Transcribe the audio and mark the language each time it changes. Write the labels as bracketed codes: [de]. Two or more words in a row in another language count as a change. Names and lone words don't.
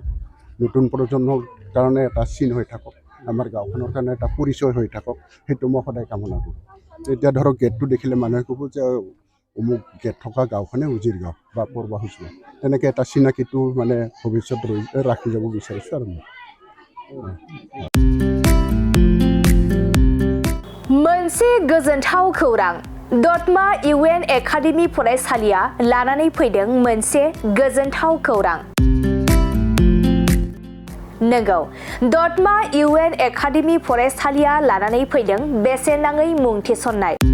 [as] নতুন প্ৰজন্মৰ কাৰণে এটা চিন হৈ থাকক, আমাৰ গাঁওখনৰ কাৰণে এটা পৰিচয় হৈ থাকক, সেইটো মই সদায় কামনা কৰোঁ। এতিয়া ধৰক গেটটো দেখিলে মানুহে ক'ব যে অমুক গেট থকা গাঁওখনে উজিৰ গাঁও বা পূৰ্বা হুচুৰা, তেনেকৈ এটা চিনাকিটো মানে ভৱিষ্যত ৰাখি যাব বিচাৰিছোঁ আৰু মই। [brx] मोनसे गोजोनथाव खौरां दतमा इउएन एकाडेमि फरायसालिया लानानै फैदों मोनसे गोजोनथाव खौरां। नंगौ, दतमा इउएन एकाडेमि फरायसालिया लानानै फैदों बेसेन नाङै मुं थिसननाय।